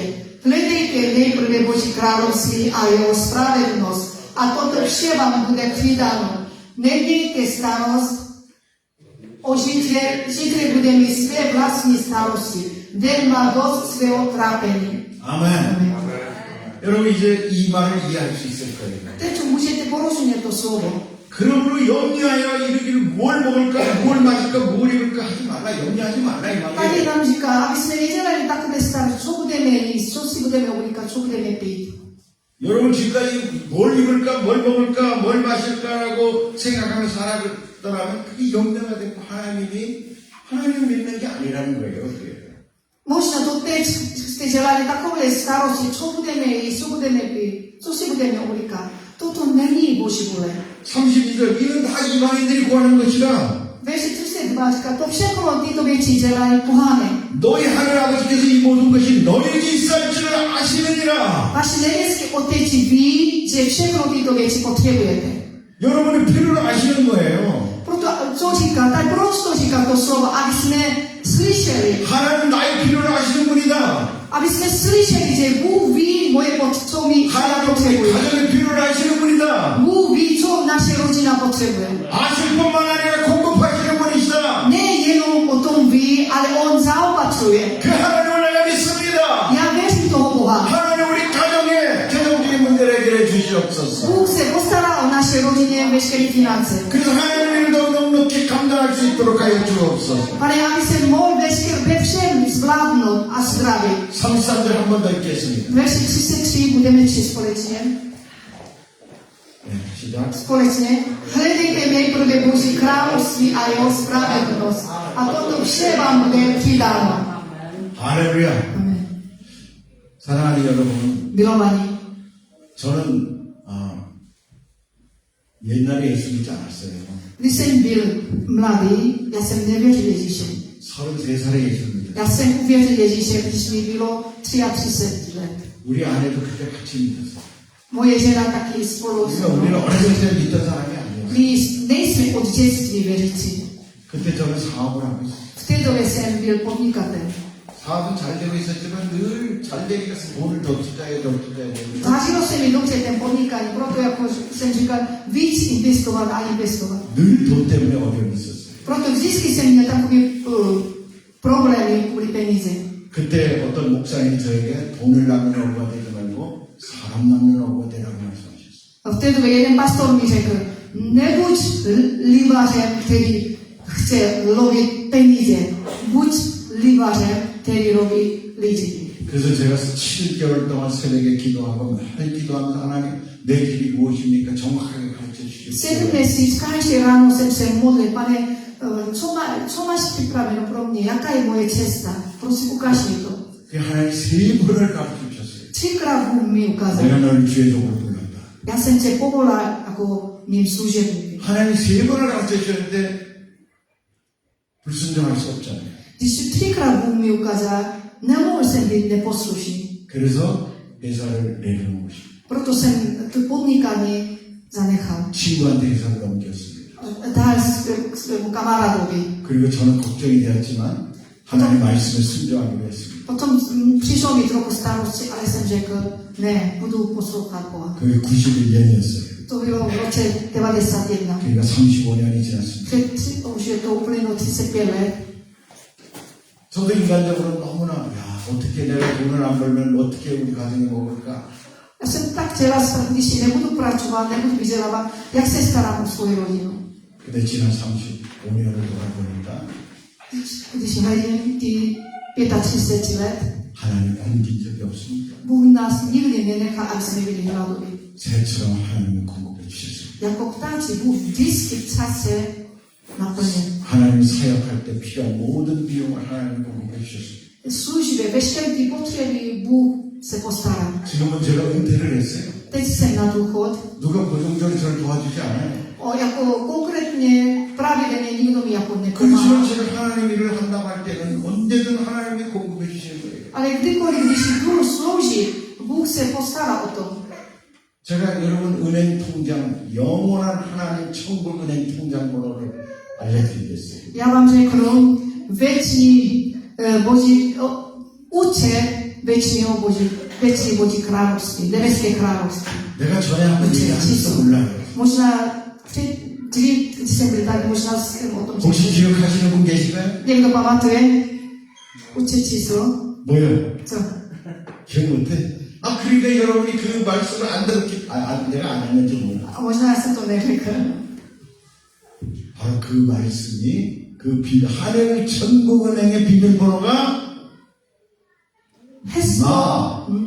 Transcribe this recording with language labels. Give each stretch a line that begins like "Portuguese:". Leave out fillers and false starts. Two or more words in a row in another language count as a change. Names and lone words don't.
Czech: Hledejte nejprve Boží království a jeho spravedlnost a toto vše vám bude přidáno. Nemějte starost o zítra bude mít své vlastní starosti. Den má dost svého trápení.
Korean: 아멘. 여러분 이제 이 말을 이해할 수 있을 거예요.
Czech: Teď můžete porozumět to slovo.
Korean: 그러므로 염려하여 이르기를 뭘 먹을까, 뭘 마실까, 뭘 입을까 하지 말라. 염려하지 말라 이
Czech: Tady
Korean: 말이에요.
Czech: nám říká, aby jsme nedělali takové starosti, co budeme jíst, co si budeme oblíkat, co budeme pít.
Korean: 여러분 지금까지 뭘 입을까, 뭘 먹을까, 뭘 마실까라고 생각하며 살아갔더라면 그게 염려가 되고 하나님을 믿는 게 아니라는 거예요. 그게.
Czech: Možná to teď jste dělali takové starosti, co budeme jíst, co budeme pít, co si budeme oblíkat. Toto není Boží vůle.
Korean: 32절 이는 다 이방인들이 구하는 것이라
Czech: Verši 32 říká, to všechno tyto věci dělají pohané.
Korean: 너희 하늘 아버지께서 이 모든 것이 너희에게 있을 줄을 아시느니라.
Czech: Váš nebeský Otec ví, že všechno tyto věci potřebujete.
Korean: 여러분의 필요를 아시는 거예요.
Czech: Proto, co říká, tak proč to říká to slovo, aby jsme slyšeli,
Korean: 하나님 나의 필요를 아시는 분이다.
Czech: aby jsme slyšeli, že Bůh ví moje co my
Korean: 하나님 우리
Czech: potřebujeme.
Korean: 가정의 필요를 아시는 분이다.
Czech: Bůh ví, co naše rodina potřebuje.
Korean: 아실 뿐만 아니라 공급하시는 분이시다.
Czech: Nejenom o tom ví, ale on zaopatřuje.
Korean: 그 하나님을 내가 믿습니다.
Czech: Já věřím toho Boha.
Korean: 하나님 우리 가정의 재정적인 문제를 해결해 주시옵소서.
Czech: Bůh se postará o naše rodině veškeré finance.
Korean: 그래서 하나님을 너무너무 넉넉히 감당할 수 있도록 하여 주옵소서.
Czech: Pane, aby se mohl ve všem zvládnout a zdravit.
Korean: 33절 한 번 더 읽겠습니다.
Czech: Verši 33 budeme číst společně.
Korean: 네, 시작.
Czech: Společně. Hledejte nejprve Boží království a jeho spravedlnost. A toto vše vám bude přidáno.
Korean: 할렐루야.
Czech: Amen.
Korean: 사랑하는 여러분,
Czech: Milovaní,
Korean: 저는 옛날에 예수 믿지 않았어요.
Czech: když jsem byl mladý, já jsem nevěřil Ježíše.
Korean: 33살에 예수 믿었어요.
Czech: Já jsem uvěřil Ježíše, když mi bylo 33 let.
Korean: 우리 아내도 그때 같이 믿었어요.
Czech: Moje žena taky spolu.
Korean: 그러니까 우리는 어렸을 때 믿던 사람이 아니었어요.
Czech: My nejsme od dětství věřící.
Korean: 그때 저는 사업을 하고 있어요.
Czech: V té době jsem byl podnikatel.
Korean: 사업은 잘 되고 있었지만 늘 잘 되기 위해서 돈을 더 투자해야 돼.
Czech: Zažilo se mi dobře ten podnikání, proto jako jsem říkal, víc investovat a investovat.
Korean: 늘 돈 때문에 어려움이 있었어요.
Czech: Proto vždycky jsem měl takové problémy kvůli peníze.
Korean: 그때 어떤 목사님이 저에게 돈을 낳는 어부가 되지 말고 사람 낳는 어부가 되라고 말씀하셨어요.
Czech: A v té době jeden pastor mi řekl, nebuď livařem, který chce lovit peníze, buď livařem, který loví lidi.
Korean: 그래서 제가 7개월 동안 새벽에 기도하고 매일 기도하면서 하나님 내 길이 무엇입니까? 정확하게 가르쳐 주십시오.
Czech: 7 měsíc, každý ráno jsem se modlil, pane, co máš připraveno pro mě, jaká je moje cesta, prosím ukáž mi to.
Korean: 하나님 세 번을 가르쳐 주셨어요.
Czech: 3krát Bůh mi ukázal.
Korean: 내가 너를 주의적으로 불렀다.
Czech: Já jsem tě povolal jako mým služebníkem.
Korean: 하나님 세 번을 가르쳐 주셨는데 불순종할 수 없잖아요.
Czech: Když 3krát Bůh mi ukázal, nemohl jsem být neposlušný.
Korean: 그래서 회사를 내려놓은 것입니다.
Czech: Proto jsem to podnikání zanechal.
Korean: 친구한테 회사를 넘겼습니다.
Czech: Dal svému kamarádovi.
Korean: 그리고 저는 걱정이 되었지만 하나님 말씀에 순종하기로 했습니다.
Czech: Potom přišlo mi trochu starosti, ale jsem řekl, ne, budu poslouchat Boha.
Korean: 그게 91년이었어요.
Czech: To bylo v roce 91.
Korean: 그러니까 35년이 지났습니다.
Czech: Už je to uplynulo 35 let.
Korean: 저도 인간적으로 너무나 어떻게 내가 돈을 안 벌면 어떻게 우리 가정이 먹을까?
Czech: Já jsem tak chtěla, když nebudu pracovat, nebudu vydělávat, jak se starám o svoji rodinu.
Korean: 근데 지난 35년을 돌아보니까
Czech: Když hledím ty 35 let,
Korean: 하나님 옮긴 적이 없습니다.
Czech: Bůh nás nikdy nenechá, aby jsme byli hladoví.
Korean: 새처럼 하나님은 공급해 주셨습니다.
Czech: Jako ptáci Bůh vždycky v čase naplně.
Korean: 하나님 사역할 때 필요한 모든 비용을 하나님 공급해 주셨습니다.
Czech: Službě, veškeré ty potřeby Bůh se postará.
Korean: 지금은 제가 은퇴를 했어요.
Czech: Teď jsem na důchod.
Korean: 누가 고정적으로 저를 도와주지 않아요.
Czech: Jako konkrétně pravidelně nikdo mi jako
Korean: 그렇지만
Czech: nepomáhá.
Korean: 제가 하나님 일을 한다고 할 때는 언제든 하나님이 공급해 주시는 거예요.
Czech: Ale kdykoliv, když budu sloužit, Bůh se postará o to.
Korean: 제가 여러분 은행 통장, 영원한 하나님 천국 은행 통장 번호를 알려드리겠어요.
Czech: Já vám řeknu věčný boží účet věčného boží království, nebeské království.
Korean: 내가 전에 한번 얘기했을지도 몰라요.
Czech: Možná dřív, když jsem byl tady, možná jsem o tom
Korean: 혹시
Czech: řekl.
Korean: 기억하시는 분 계신가요?
Czech: Někdo pamatuje? Účet číslo?
Korean: 뭐요?
Czech: Co?
Korean: 기억 못해? 그러니까 여러분이 그 말씀을 안 들었기, 내가 안 했는지 몰라.
Czech: A možná jsem to neřekl.
Korean: 바로 그 말씀이 하늘 천국은행의 비밀번호가
Czech: Heslo.